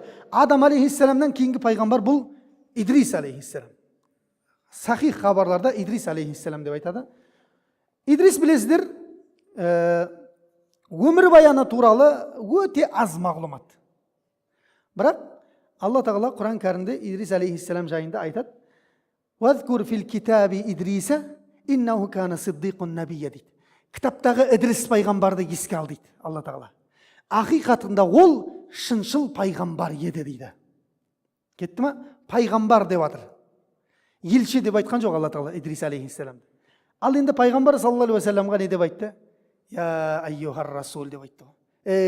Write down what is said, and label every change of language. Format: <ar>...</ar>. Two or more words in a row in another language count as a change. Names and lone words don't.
<kk>Адам алейхиссаламнан кейінгі пайғамбар бұл Идрис алейхиссалам. Сахих хабарларда Идрис алейхиссалам деп айтады. Идрис білесіздер, өмір баяны туралы өте аз мағлұмат. Бірақ Алла Тағала Құран кәрімде Идрис алейхиссалам жайында айтады:</kk> <ar>"واذكر في الكتاب إدريس إنه كان صديقا نبيا"</ar> <kk>дейді. Кітаптағы Идрис пайғамбарды еске ал дейді Алла Тағала. Ақиқатында ол шыншыл пайғамбар еді дейді. Кетті ма? Пайғамбар деп жатыр. Елші деп айтқан жоқ Алла Тағала Идрис алейхиссаламды. Ал енді пайғамбар</kk> <ar>صلى الله عليه وسلم</ar> <kk>не деп айтты?</kk> <ar>يا أيها الرسول</ar> <kk>деп айтты.</kk>